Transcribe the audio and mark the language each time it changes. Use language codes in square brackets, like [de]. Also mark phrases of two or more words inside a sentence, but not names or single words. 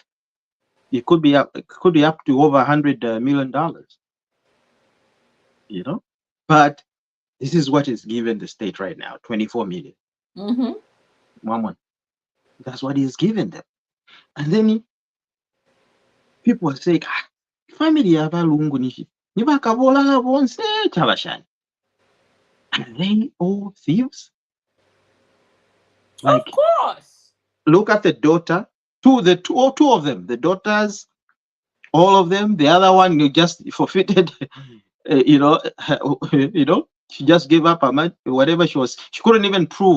[en] It could be up to over $100 million. But this is what is given the state right now, 24 million. Mm-hmm. One. That's what he's given them. And then people are saying, family [bem] abalungu nibakabola bonse chabashani. [en] Are they all thieves? Of Like, course. look at the daughter, two of them, the daughters, all of them. The other one you just forfeited, she just gave up her money, whatever she couldn't even prove.